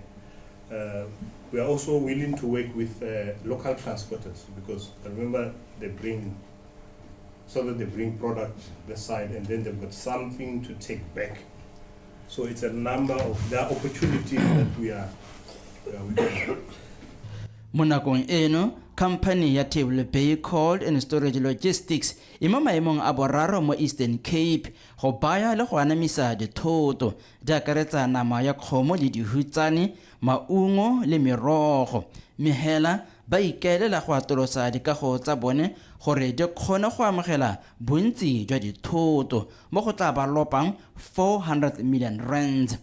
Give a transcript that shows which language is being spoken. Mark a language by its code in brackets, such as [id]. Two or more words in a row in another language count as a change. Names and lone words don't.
[en] We are also willing to work with local transporters, because remember they bring product this side and then they've got something to take back. So it's a number of the opportunities that we are working on. [tn] Mo nakong eno company ya Table Bay Cold and Storage Logistics e mo maemong a boraro mo Eastern Cape go baya le go anamisa dithoto di akaretsa nama ya kgomo le dihutsane, maungo le merogo. Mehela ba ikaelela go atolosa dikago tsa bone gore di kgone go amogela bontsi jwa dithoto mo go tla ba lopang 400 million rand.